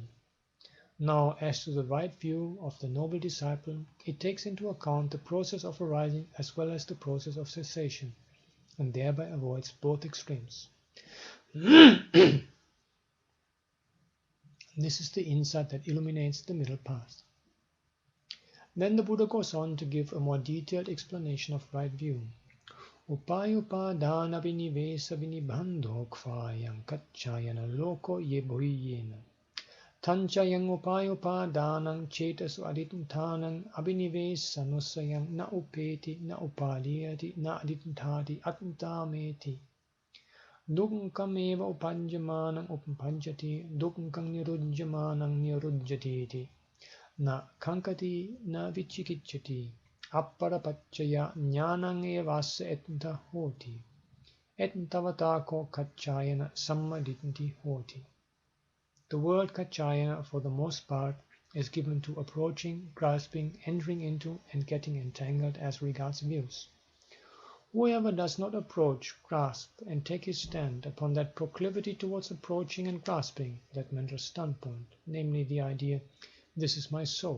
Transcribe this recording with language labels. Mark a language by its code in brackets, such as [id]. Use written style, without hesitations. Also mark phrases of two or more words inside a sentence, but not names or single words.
[en] Now, as to the right view of the noble disciple, it takes into account the process of arising as well as the process of cessation, and thereby avoids both extremes. This is the insight that illuminates the middle path. Then the Buddha goes on to give a more detailed explanation of right view. [pi] Upayupadana vinivesa vinibandho kvayam kaccayana loko yebhuyena. Tanchayang upayupadanang chetasu adittanang abhinivesanusayang na upeti na upadiyati na adittati attameti. Dukkhameva upanjamanang upanjati dukkham nirujjamanang nirujjatiti. Na kankati na vichikicchati apparapacchaya jnanang evassa etnta hoti etntavatako kaccayana sammaditthi hoti. [en] The word kaccayana, for the most part, is given to approaching, grasping, entering into, and getting entangled as regards views. Whoever does not approach, grasp, and take his stand upon that proclivity towards approaching and grasping, that mental standpoint, namely the idea, this is my soul.